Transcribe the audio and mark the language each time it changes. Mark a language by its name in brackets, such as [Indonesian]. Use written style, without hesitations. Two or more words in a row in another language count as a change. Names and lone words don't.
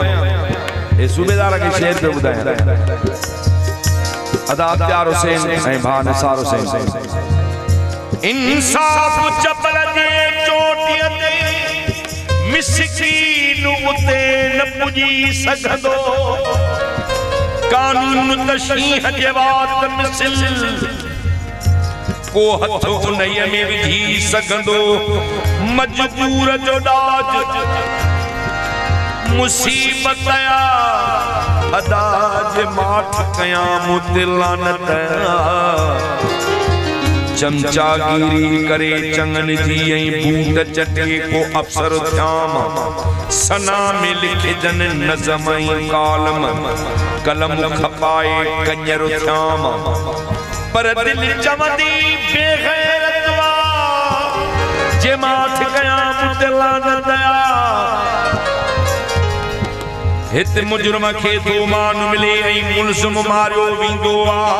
[Sindhi] ये सूबेदार के शेर पे बुधाया। अदा अख्तियार हुसैन ऐं भा निसार हुसैन। इंसाफ जबल जे चोटीअ ते मिस्कीन उते न पुजी सघंदो। कानून तशरीह जे बात मिसल को हथ उन्हीअ में विझी सघंदो। मजबूर जो ॾाज मुसीबत आया। अदा जे माठ कया मुते लानत। चमचागिरी करे चंगन जी ऐं बूट चटे को अफसर थियाम। सना में लिखे जन नज़म ऐं कालम कलम खपाए कंजर थियाम। पर दिल चवंदी बेग़ैरत वा जे माठ कया मुते लानत। हिते मुजरम खे तो मान मिले ऐं मुल्ज़िम मारियो वेंदो आ।